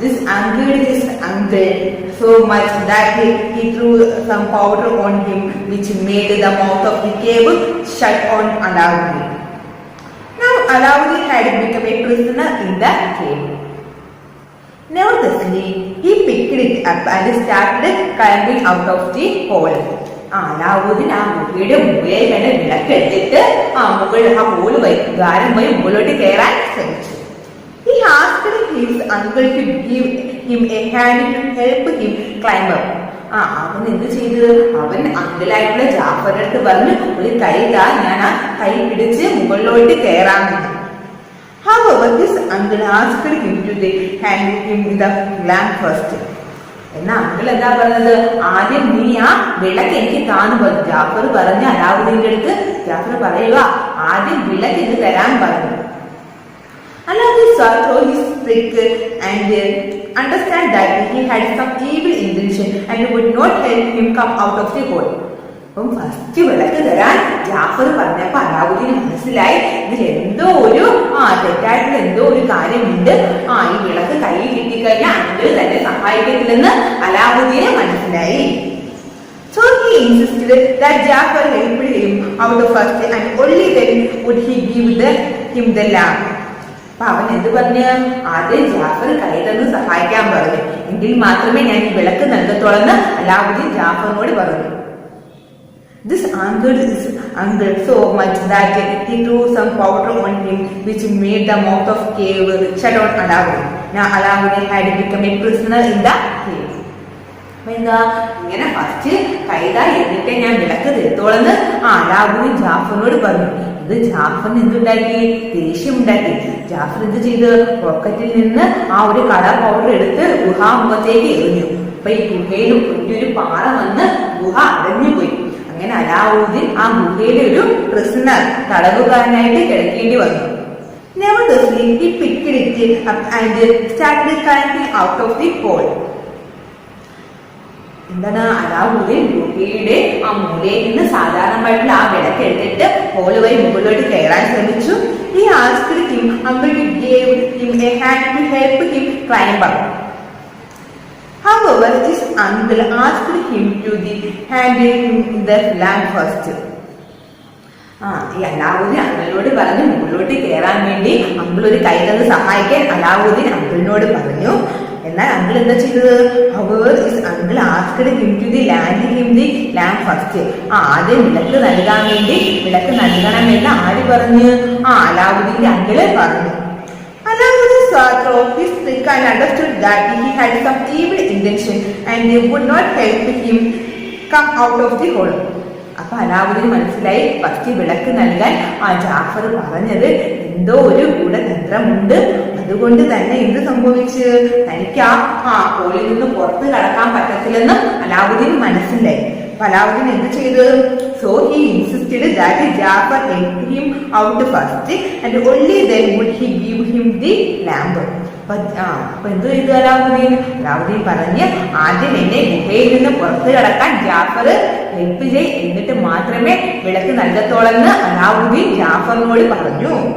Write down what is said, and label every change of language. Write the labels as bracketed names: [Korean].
[English] This angered his uncle so much that he threw some powder on him which made the mouth of the cave shut on Aladdin. Now Aladdin had become a prisoner in the cave. Neverthelessly, he picked it up and started climbing out of the hole. [Malayalam] Alauddin ആ ഗുഹയുടെ മുകളിൽ തന്നെ വിളക്കെടുത്തിട്ട് ആ whole ദ്വാരം വഴി മുകളിലോട്ട് കയറാൻ ശ്രമിച്ചു. [English] He asked his uncle to give him a hand to help him climb up. [Malayalam] അവൻ എന്ത് ചെയ്ത്, അവൻ അങ്കിളായിട്ടുള്ള ജാഫറിന്റെ അടുത്ത് പറഞ്ഞു, ഒരു കൈ ഞാൻ ആ കൈ പിടിച്ച് മുകളിലോട്ട് കയറാമെന്ന്. [English] However, his uncle asked him to hand him the lamp first. [Malayalam] എന്നാ അങ്കിൾ എന്താ പറഞ്ഞത്, ആദ്യം നീ ആ വിളക്ക് എനിക്ക് താന്ന് പറഞ്ഞു. ജാഫർ പറഞ്ഞ അലാവുദ്ദീന്റെ അടുത്ത് ജാഫർ പറയുക, ആദ്യം വിളക്ക് ഇത് തരാൻ പറഞ്ഞു. [English] Aladdin saw through his trick and understand that he had some evil intention and would not help him come out of the hole. [Malayalam] അപ്പം ഫസ്റ്റ് വിളക്ക് തരാൻ ജാഫർ പറഞ്ഞപ്പോ അലാവുദ്ദീന് മനസ്സിലായി ഇതിൽ എന്തോ ഒരു തെറ്റായിട്ടുള്ള എന്തോ ഒരു കാര്യമുണ്ട്. ഈ വിളക്ക് കയ്യിൽ കിട്ടിക്കഴിഞ്ഞാൽ അങ്കിൾ തന്നെ സഹായിക്കത്തില്ലെന്ന് അലാവുദ്ദീന് മനസ്സിലായി. [English] So he insisted that Jafar helped him out first and only then would he give him the lamp. [Malayalam] അപ്പൊ അവൻ എന്ത് പറഞ്ഞു, ആദ്യം ജാഫർ കൈ തന്ന് സഹായിക്കാൻ പറഞ്ഞു, എങ്കിൽ മാത്രമേ ഞാൻ ഈ വിളക്ക് നൽകത്തോളെന്ന് അലാവുദ്ദീൻ ജാഫറിനോട് പറഞ്ഞു. [English] This angered his uncle so much that he threw some powder on him, which made the mouth of cave shut on Aladdin. Now Aladdin had become a prisoner in the cave. [Malayalam] എന്താ ഇങ്ങനെ first കൈതാ എന്നിട്ട് ഞാൻ വിളക്ക് തരുത്തോളെന്ന് അലാവുദ്ദീൻ ജാഫറിനോട് പറഞ്ഞു. ഇത് ജാഫറിന് എന്തുണ്ടാക്കി, ദേഷ്യം ഉണ്ടാക്കി. ജാഫർ എന്ത് ചെയ്ത്, പോക്കറ്റിൽ നിന്ന് ആ ഒരു കളർ പൗഡർ എടുത്ത് ഗുഹാമുഖത്തേക്ക് എറിഞ്ഞു. അപ്പൊ ഈ ഗുഹയിൽ വലിയൊരു പാറ വന്ന് ഗുഹ അടഞ്ഞുപോയി. അങ്ങനെ അലാവുദ്ദീൻ ആ ഗുഹയിലെ ഒരു പ്രിസണർ തടവുകാരനായിട്ട് കിടക്കേണ്ടി വന്നു. [English] Nevertheless, he picked it up and started climbing out of the hole. [Malayalam] എന്താണ്, അലാവുദ്ദീൻ ഗുഹയുടെ ആ മൂലയിൽ നിന്ന് സാധാരണമായിട്ടുള്ള ആ വിളക്ക് എടുത്തിട്ട് ഹോള് വഴി മുകളിലോട്ട് കയറാൻ ശ്രമിച്ചു. [English] He asked him uncle to give him a hand to help him climb up. However, his uncle asked him to hand him the lamp first. [Malayalam] ഈ അലാവുദ്ദീൻ അങ്കിളിനോട് പറഞ്ഞു മുകളിലോട്ട് കയറാൻ വേണ്ടി അങ്കിൾ ഒരു കൈ തന്ന് സഹായിക്കാൻ അലാവുദ്ദീൻ അങ്കിളിനോട് പറഞ്ഞു. എന്നാൽ അങ്കിൾ എന്താ ചെയ്തത്, [English] however his uncle asked him to land him the lamp first. [Malayalam] ആദ്യം വിളക്ക് നൽകാൻ വേണ്ടി വിളക്ക് നൽകണമെന്ന് ആര് പറഞ്ഞു, അലാവുദ്ദീന്റെ അങ്കിള് പറഞ്ഞു. [English] Aladdin saw through his trick and understood that he had some evil intention and would not help him come out of the hole. [Malayalam] അപ്പൊ അലാവുദ്ദീന് മനസ്സിലായി ഫസ്റ്റ് വിളക്ക് നൽകാൻ ജാഫർ പറഞ്ഞത് എന്തോ ഒരു ഗൂഢതന്ത്രമുണ്ട്. അതുകൊണ്ട് തന്നെ എന്ത് സംഭവിച്ച് തനിക്ക് ആ ഹോളിൽ നിന്ന് പുറത്ത് കടക്കാൻ പറ്റത്തില്ലെന്ന് അലാവുദ്ദീന് മനസ്സിലായി. അപ്പൊ അലാവുദ്ദീൻ എന്ത് ചെയ്തു, [English] so he insisted that Jafar helped him out first and only then would he give him the lamp. [Malayalam] അപ്പൊ എന്ത് ചെയ്തു അലാവുദ്ദീൻ പറഞ്ഞ് ആദ്യം എന്നെ ഗുഹയിൽ നിന്ന് പുറത്ത് കടക്കാൻ ജാഫർ ഹെൽപ്പ് ചെയ്, എന്നിട്ട് മാത്രമേ വിളക്ക് നൽകത്തോളെന്ന് അലാവുദ്ദീൻ ജാഫറിനോട് പറഞ്ഞു.